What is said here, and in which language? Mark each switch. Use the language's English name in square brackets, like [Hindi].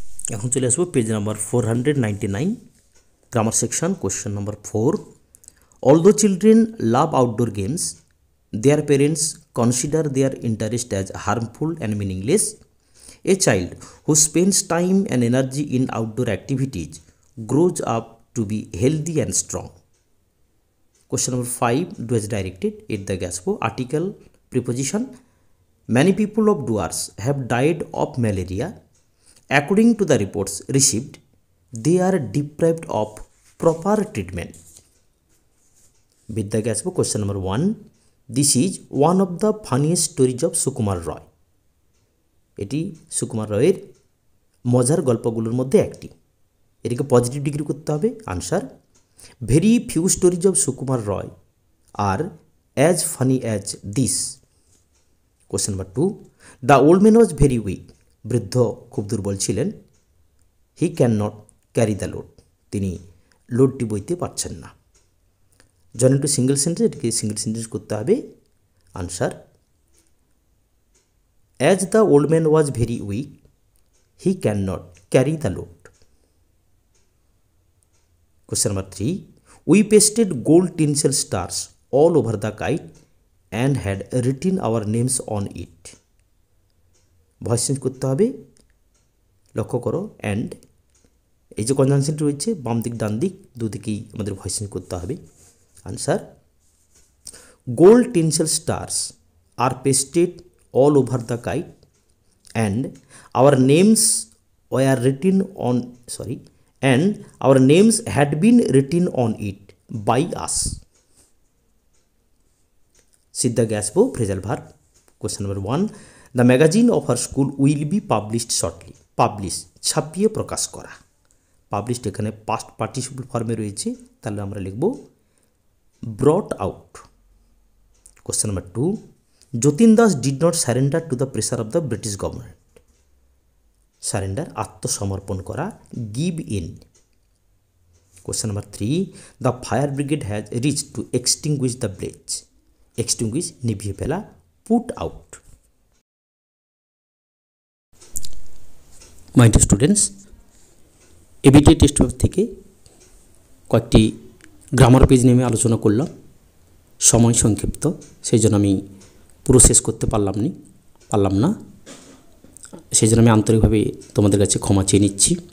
[Bangla] এখন চলে আসবো page number 499, grammar section. [English] Question number 4. Although children love outdoor games, their parents consider their interest as harmful and meaningless. A child who spends time and energy in outdoor activities grows up to be healthy and strong. Question number 5. Do as directed. At the gaspo. Article, preposition. Many people of Duars have died of malaria. According to the reports received, they are deprived of proper treatment. With the gaspo. Question number 1. This is one of the funniest stories of Sukumar Roy. [Bangla] এটি সুকুমার রয়ের মজার গল্পগুলোর মধ্যে একটি। এটিকে positive degree করতে হবে। [English] Answer, very few stories of Sukumar Ray are as funny as this. Question number 2. The old man was very weak. [Bangla] বৃদ্ধ খুব দুর্বল ছিলেন। [English] He can not carry the load. [Bangla] তিনি লোডটি বইতে পারছেন না। জয়েন টু সিঙ্গেল সেন্টেন্স, এটিকে সিঙ্গেল সেন্টেন্স করতে হবে। [English] Answer, as the old man was very weak, he cannot carry the load. Question number 3. We pasted gold tinsel stars all over the kite and had written our names on it. [Bangla] Voice change করতে হবে। লক্ষ্য করো and এই যে কনজাংশনটি রয়েছে বাম দিক ডান দিক দুদিকেই আমাদের ভয়েস চেঞ্জ করতে হবে। [English] Answer: gold tinsel stars are pasted all over the kite, and our names were written on and our names had been written on it by us. Siddha Gasbo, phrasal verb. Question number 1. The magazine of our school will be published shortly. [Bangla] Publish, ছাপিয়ে প্রকাশ করা। Published এখানে past participle ফর্মে রয়েছে, তাহলে আমরা লিখব [English] brought out. Question number 2. Jatin Das did not surrender to the pressure of the British government. Surrender, [Bangla] আত্মসমর্পণ করা, [English] give in. Question number 3. The fire brigade has reached to extinguish the blaze. Extinguish, [Bangla] নিভিয়ে ফেলা, [English] put out. My dear students, [Bangla] ABT text paper থেকে কয়েকটি grammar page নিয়ে আলোচনা করলাম। সময় সংক্ষিপ্ত, সেই জন্য আমি পুরো শেষ করতে পারলাম না, সেই জন্য আমি আন্তরিকভাবে তোমাদের কাছে ক্ষমা চেয়ে নিচ্ছি।